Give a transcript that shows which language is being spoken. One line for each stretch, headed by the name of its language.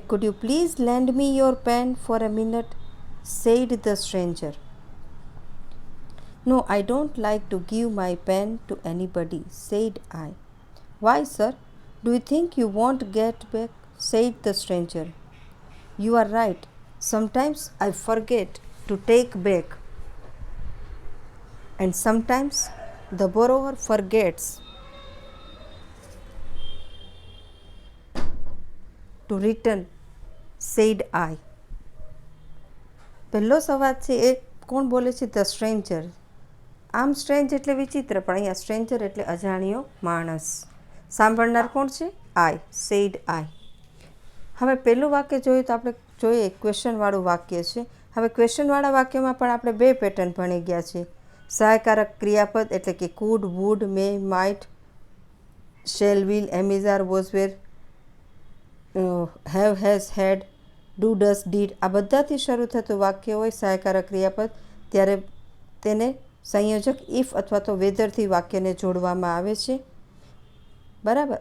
English: Could you please lend me your pen for a minute, said the stranger. No, I don't like to give my pen to anybody, said I. Why sir? Do you think you won't get back, said the stranger. You are right. Sometimes I forget to take back, and sometimes the borrower forgets to return, said I.
Gujarati: પહેલો સવાલ છે એ કોણ બોલે છે? The stranger. આમ strange એટલે વિચિત્ર, પણ અહીંયા સ્ટ્રેન્જર એટલે અજાણ્યો માણસ. સાંભળનાર કોણ છે? આઈ, સેડ આઈ. હવે પહેલું વાક્ય જોઈએ તો આપણે જોઈએ ક્વેશ્ચનવાળું વાક્ય છે. હવે ક્વેશ્ચનવાળા વાક્યમાં પણ આપણે 2 પેટર્ન ભણી ગયા છે. સહાયકારક ક્રિયાપદ એટલે કે food, wood, May, might, shell, will, એમિઝ, R, was, wear, have, has, head, do, does, did, આ બધાથી શરૂ થતું વાક્ય હોય સહાયકારક ક્રિયાપદ, ત્યારે તેને સંયોજક ઇફ અથવા તો વેધરથી વાક્યને જોડવામાં આવે છે. બરાબર.